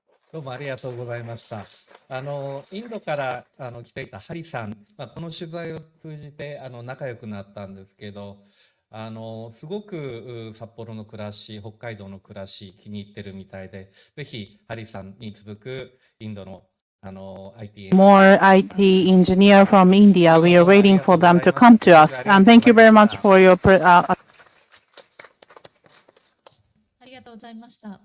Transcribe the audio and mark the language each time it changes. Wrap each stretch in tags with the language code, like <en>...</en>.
<ja>どうもありがとうございました。インドから来ていたハリさん、この取材を通じて仲良くなったんですけど、すごく札幌の暮らし、北海道の暮らし気に入ってるみたいで、ぜひハリさんに続くインドのIT</ja> <en>More IT engineer from India. We are waiting for them to come to us. And thank you very much for your</en> <ja>ありがとうございました。</ja>